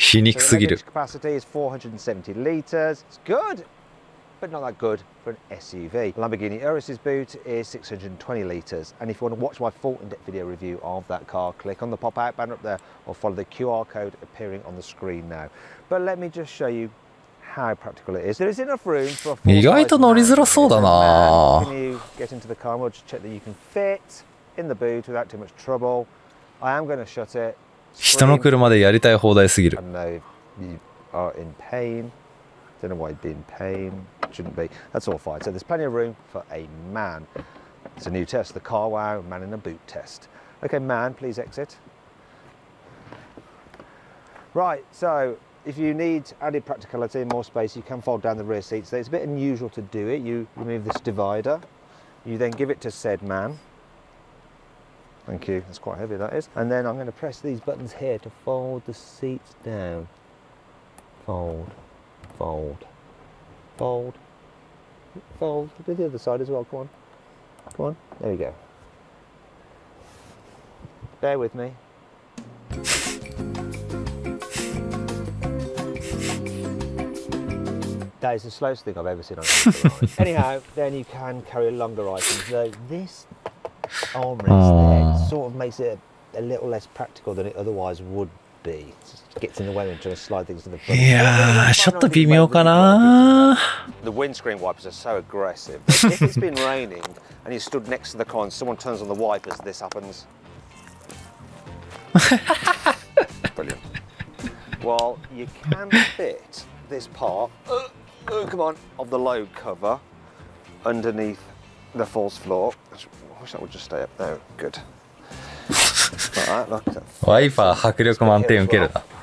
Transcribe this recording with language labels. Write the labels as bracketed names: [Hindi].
[English] So the luggage capacity is 470 litres. It's good, but not that good for an SUV. Lamborghini Urus's boot is 620 litres, and if you want to watch my full in-depth video review of that car, click on the pop-out banner up there or follow the QR code appearing on the screen now. But let me just show you how practical it is. There is enough room for a full-size man. [Japanese] 意外と乗りづらそうだな。 [English] Can you get into the car and we'll just check that you can fit in the boot without too much trouble. I am going to shut it. [Japanese] 人の車でやりたい放題すぎる。 [English] I know you are in pain. Don't know why you'd be in pain. Shouldn't be. That's all fine. So there's plenty of room for a man. It's a new test, the Car Wow Man in a Boot test. Okay, man, please exit. Right, so if you need added practicality and more space, you can fold down the rear seats. So it's a bit unusual to do it. You remove this divider. You then give it to said man. Thank you. That's quite heavy, that is. And then I'm going to press these buttons here to fold the seats down. Fold. Fold, fold, fold. Do the other side as well, come on. Come on, there we go. Bear with me. That is the slowest thing I've ever seen on a Ferrari. Anyhow, then you can carry longer items. Though this armrest there sort of makes it a little less practical than it otherwise would be. It just gets in the way and trying to slide things to the front. [Japanese] いやー、ちょっと微妙かな。 [English] The windscreen wipers are so aggressive. If it's been raining and you stood next to the car and someone turns on the wipers, this happens. Brilliant. Well, you can fit this part, come on, of the load cover underneath the false floor. I wish that would just stay up. No, good. Like that, look. [Japanese] ワイパー迫力満点受けるな。